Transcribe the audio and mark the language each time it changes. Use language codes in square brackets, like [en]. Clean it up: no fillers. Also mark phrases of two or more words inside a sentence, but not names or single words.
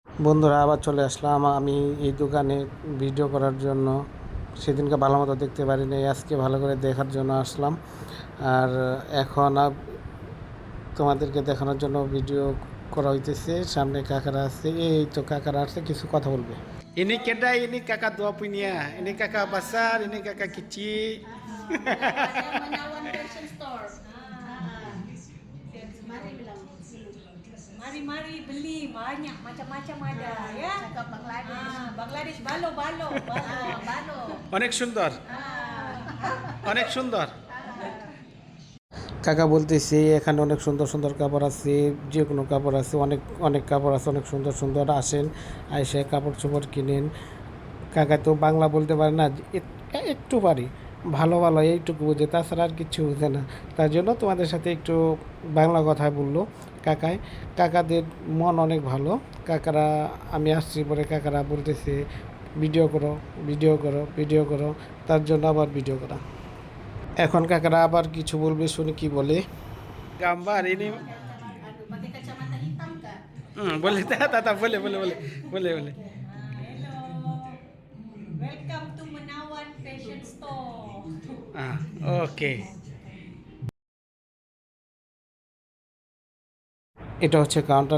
[bn] বন্ধুরা, আবার চলে আসলাম আমি এই দোকানে ভিডিও করার জন্য। সেদিনকে ভালো মতো দেখতে পারিনি, আজকে ভালো করে দেখার জন্য আসলাম। আর এখন তোমাদেরকে দেখানোর জন্য ভিডিও করা হইতেছে। সামনে কাকারা আছে, এই তো কাকারা আসছে, কিছু কথা বলবে। [ms] Ini kedai, ini kakak tua punya, ini kakak besar, ini kakak kecil. Menawan fashion store. Mari bilang. Mari beli banyak macam-macam ada ya. Cakap Bangladesh. [bn] Bangladesh balo balo balo balo. অনেক সুন্দর, অনেক সুন্দর। কাকা বলতেছে এখানে অনেক সুন্দর সুন্দর কাপড় আছে, যে কোনো কাপড় আছে, অনেক অনেক কাপড় আছে, অনেক সুন্দর সুন্দর। আসেন, আইসে কাপড় চোপড় কিনেন। কাকা তো বাংলা বলতে পারে না, একটু পারি, ভালো ভালো এইটুকু বুঝে, তাছাড়া আর কিছু বুঝে না। তার জন্য তোমাদের সাথে একটু বাংলা কথায় বললো কাকায়। কাকাদের মন অনেক ভালো। কাকারা, আমি আসছি পরে কাকারা বলতেছে ভিডিও করো, ভিডিও করো, ভিডিও করো। তার জন্য আবার ভিডিও করা। এখন কাকারা আবার কিছু বলবে, শুনি কি বলে। [ms] gambar ini Pakai kacamata hitam kah? boleh tak boleh boleh boleh boleh boleh. [en] Hello. Welcome to Menawan Fashion Store. [bn] ওকে। এটা হচ্ছে কাউন্টার।